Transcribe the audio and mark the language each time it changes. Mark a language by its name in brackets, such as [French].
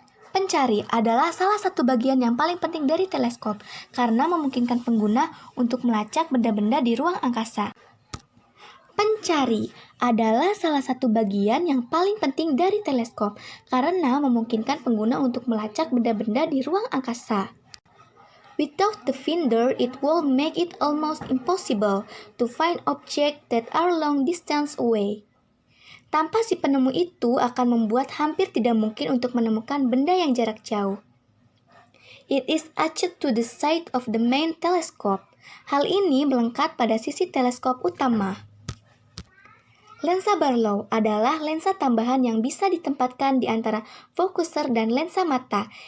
[Indonesian] Pencari adalah salah satu bagian yang paling penting dari teleskop karena memungkinkan pengguna untuk melacak benda-benda di ruang angkasa. Pencari adalah salah satu bagian yang paling penting dari teleskop karena memungkinkan pengguna untuk melacak benda-benda di ruang angkasa. [English] Without the finder, it will make it almost impossible to find objects that are long distance away. [Indonesian] Tanpa si penemu itu akan membuat hampir tidak mungkin untuk menemukan benda yang jarak jauh. [English] It is attached to the side of the main telescope. [Indonesian] Hal ini melengkap pada sisi teleskop utama. Lensa Barlow adalah lensa tambahan yang bisa ditempatkan di antara fokuser dan lensa mata.